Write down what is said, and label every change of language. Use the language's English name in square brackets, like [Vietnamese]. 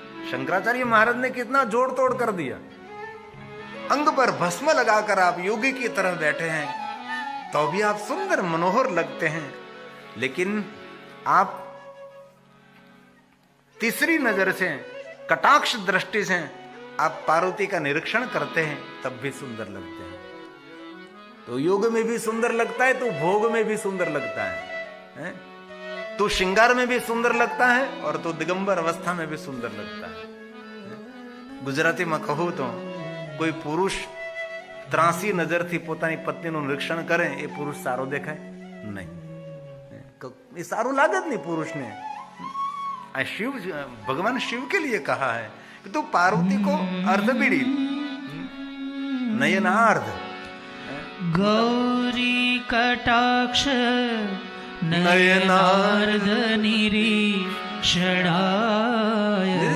[Hindi] शंकराचार्य महाराज ने कितना जोड़ तोड़ कर दिया। अंग पर भस्म लगाकर आप योगी की तरह बैठे हैं, तो भी आप सुंदर मनोहर लगते हैं, लेकिन आप तीसरी नजर से, कटाक्ष दृष्टि से आप पार्वती का निरीक्षण करते हैं, तब भी सुंदर लगते हैं। तो योग में भी सुंदर लगता है, तो भोग में भी सुंदर लगता है? तो श्रृंगार में भी सुंदर लगता है और तो दिगंबर अवस्था में भी सुंदर लगता है। गुजराती में कहूं तो कोई पुरुष [Gujarati] ત્રાસી નજરથી પોતાની પત્નીનું નિરીક્ષણ કરે એ પુરુષ સારો દેખાય નહીં, એ સારું લાગે જ નહીં પુરુષને। [Hindi] આ शिव, भगवान शिव के लिए कहा है कि तू पार्वती को अर्ध बीड़ी नयनार्ध [Sanskrit] गौरी कटाक्ष नयनार्ध निरीक्षणाय।